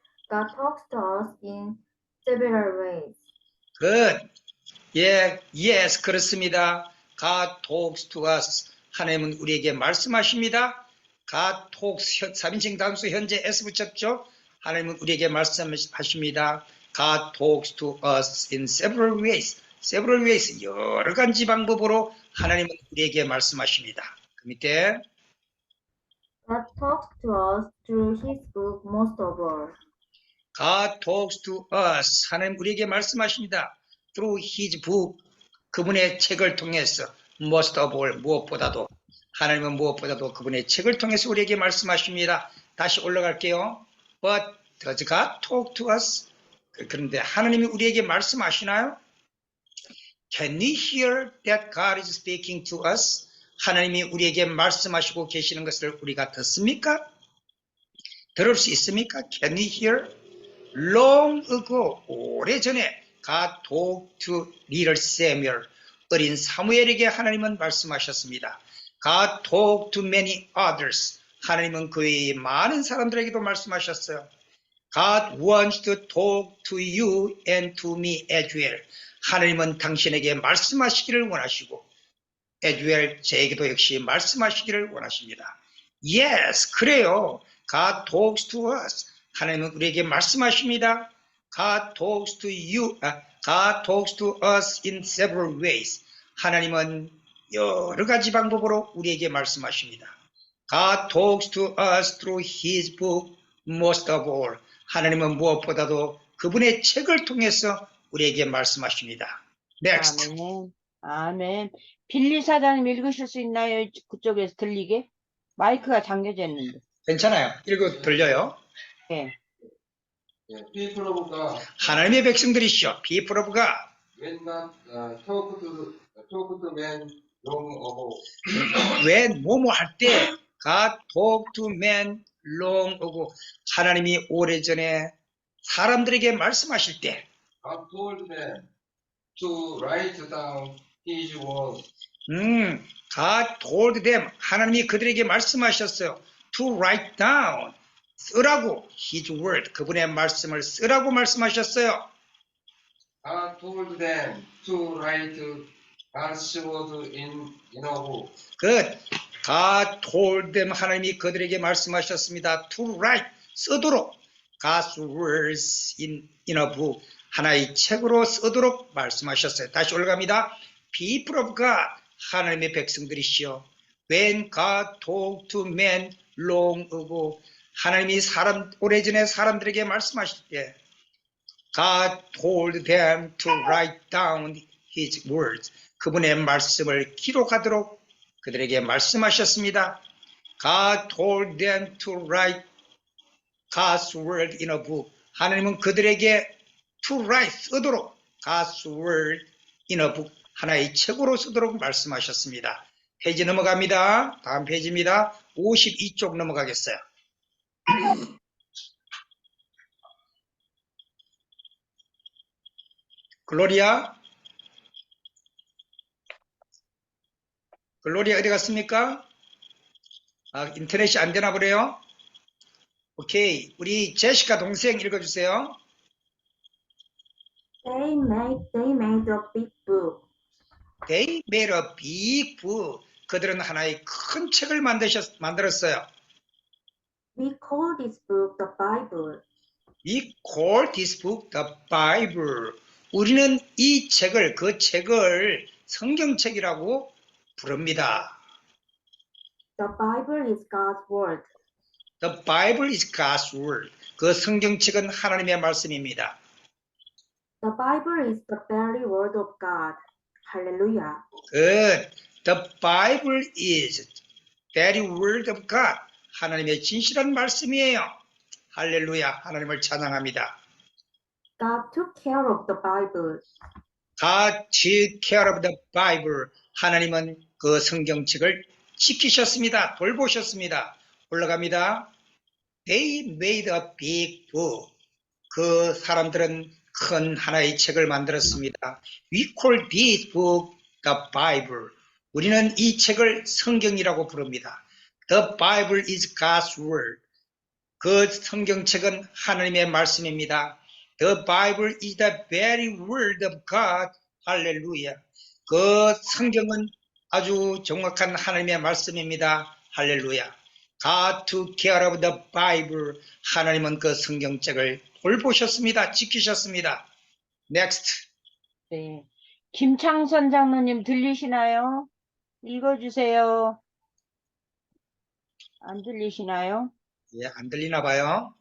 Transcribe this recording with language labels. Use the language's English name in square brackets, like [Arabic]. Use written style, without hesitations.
[English] God talks to us in several ways. Good. Yeah, yes, [Korean] 그렇습니다. [English] God talks to us. [Korean] 하나님은 우리에게 말씀하십니다. [English] God talks [Korean] 3인칭 단수 현재 S 붙였죠. 하나님은 우리에게 말씀하십니다. [English] God talks to us in several ways. several ways [Korean] 여러 가지 방법으로 하나님은 우리에게 말씀하십니다. 그 밑에 [English] God talks to us through his book most of all. God talks to us. [Korean] 하나님 우리에게 말씀하십니다. [English] Through his book. [Korean] 그분의 책을 통해서 [English] most of all [Korean] 무엇보다도 하나님은 무엇보다도 그분의 책을 통해서 우리에게 말씀하십니다. 다시 올라갈게요. [English] But does God talk to us? [Korean] 그런데 하나님이 우리에게 말씀하시나요? [English] Can we hear that God is speaking to us? [Korean] 하나님이 우리에게 말씀하시고 계시는 것을 우리가 듣습니까? 들을 수 있습니까? [English] Can we hear? Long ago, [Korean] 오래전에 [English] God talked to little Samuel, [Korean] 어린 사무엘에게 하나님은 말씀하셨습니다. [English] God talked to many others, [Korean] 하나님은 그 외에 많은 사람들에게도 말씀하셨어요. [English] God wants to talk to you and to me as well. [Korean] 하나님은 당신에게 말씀하시기를 원하시고 [English] as well, [Korean] 저에게도 역시 말씀하시기를 원하십니다. [English] Yes, [Korean] 그래요. [English] God talks to us. [Korean] 하나님은 우리에게 말씀하십니다. [English] God talks to you. God talks to us in several ways. [Korean] 하나님은 여러 가지 방법으로 우리에게 말씀하십니다. [English] God talks to us through his book most of all. [Korean] 하나님은 무엇보다도 그분의 책을 통해서 우리에게 말씀하십니다. [English] Next. [Korean] 아멘. 아멘. 빌리 사장님 읽으실 수 있나요? 그쪽에서 들리게? 마이크가 잠겨져 있는데. 괜찮아요. 읽어 들려요. 네. [English] People of God, [Korean] 하나님의 백성들이시죠. [English] People of God. when not talk to men long ago, [Korean] 왜 뭐뭐 할 때 [English] God talked to men long ago. [Korean] 하나님이 오래전에 사람들에게 말씀하실 때 [English] God told them to write down His word. God told them. [Korean] 하나님이 그들에게 말씀하셨어요. [English] To write down. [Korean] 쓰라고. [English] His word. [Korean] 그분의 말씀을 쓰라고 말씀하셨어요. [English] God told them to write God's word in a book. Good. God told them. [Korean] 하나님이 그들에게 말씀하셨습니다. [English] To write. [Korean] 쓰도록. [English] God's words in a book. [Korean] 하나의 책으로 쓰도록 말씀하셨어요. 다시 올라갑니다. [English] People of God. [Korean] 하나님의 백성들이시여. [English] When God talked to men long ago. [Korean] 하나님이 오래전에 사람들에게 말씀하실 때 [English] God told them to write down his words. [Korean] 그분의 말씀을 기록하도록 그들에게 말씀하셨습니다. [English] God told them to write God's word in a book. [Korean] 하나님은 그들에게 [English] to write [Korean] 쓰도록 [English] God's word in a book. [Korean] 하나의 책으로 쓰도록 말씀하셨습니다. 페이지 넘어갑니다. 다음 페이지입니다. 52쪽 넘어가겠어요. 글로리아? 글로리아 어디 갔습니까? 인터넷이 안 되나 보네요. 오케이. 우리 제시카 동생 읽어주세요. [English] They made a big book. They made a big book. [Korean] 그들은 하나의 큰 책을 만들었어요. [English] We call this book the Bible. We call this book the Bible. [Korean] 우리는 이 책을, 그 책을 성경책이라고 부릅니다. [English] The Bible is God's word. The Bible is God's word. [Korean] 그 성경책은 하나님의 말씀입니다. [English] The Bible is the very word of God. Hallelujah. Good. The Bible is very word of God. [Korean] 하나님의 진실한 말씀이에요. 할렐루야. 하나님을 찬양합니다. [English] God took care of the Bible. God took care of the Bible. [Korean] 하나님은 그 성경책을 지키셨습니다. 돌보셨습니다. 올라갑니다. [English] They made a big book. [Korean] 그 사람들은 큰 하나의 책을 만들었습니다. [English] We call this book the Bible. [Korean] 우리는 이 책을 성경이라고 부릅니다. [English] The Bible is God's word. [Korean] 그 성경책은 하나님의 말씀입니다. [English] The Bible is the very word of God. [Korean] 할렐루야. 그 성경은 아주 정확한 하나님의 말씀입니다. 할렐루야. [English] God took care of the Bible. [Korean] 하나님은 그 성경책을 돌보셨습니다. 지키셨습니다. [English] Next. [Korean] 네. 김창선 장로님 들리시나요? 읽어주세요. 안 들리시나요? 예, 안 들리나 봐요.